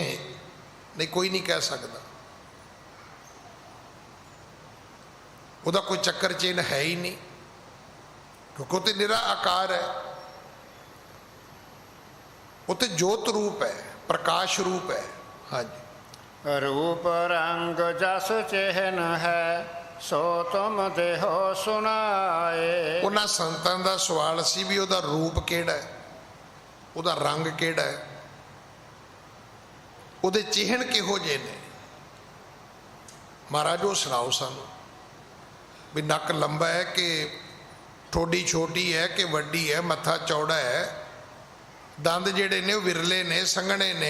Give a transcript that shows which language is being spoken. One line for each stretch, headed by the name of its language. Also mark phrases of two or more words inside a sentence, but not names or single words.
Punjabi: ਨਹੀਂ, ਕੋਈ ਨਹੀਂ ਕਹਿ ਸਕਦਾ। ਉਹਦਾ ਕੋਈ ਚੱਕਰ ਚਿੰਨ ਹੈ ਹੀ ਨਹੀਂ, ਕਿਉਂਕਿ ਉਹ ਤੇ ਨਿਰਾ ਆਕਾਰ ਹੈ। ਉਹ ਤੇ ਜੋਤ ਰੂਪ ਹੈ, ਪ੍ਰਕਾਸ਼ ਰੂਪ ਹੈ। ਹਾਂਜੀ,
Hindi: रूप रंग जस चिन्ह है सो तुम देहो सुनाए।
Punjabi: ਉਹਨਾਂ ਸੰਤਾਂ ਦਾ ਸਵਾਲ ਸੀ ਵੀ ਉਹਦਾ ਰੂਪ ਕਿਹੜਾ ਹੈ, ਉਹਦਾ ਰੰਗ ਕਿਹੜਾ ਹੈ, ਉਹਦੇ ਚਿਹਨ ਕਿਹੋ ਜਿਹੇ ਨੇ। ਮਹਾਰਾਜ ਉਹ ਸੁਣਾਓ ਸਾਨੂੰ ਵੀ ਨੱਕ ਲੰਬਾ ਹੈ ਕਿ ਠੋਡੀ ਛੋਟੀ ਹੈ ਕਿ ਵੱਡੀ ਹੈ, ਮੱਥਾ ਚੌੜਾ ਹੈ, ਦੰਦ ਜਿਹੜੇ ਨੇ ਉਹ ਵਿਰਲੇ ਨੇ, ਸੰਘਣੇ ਨੇ।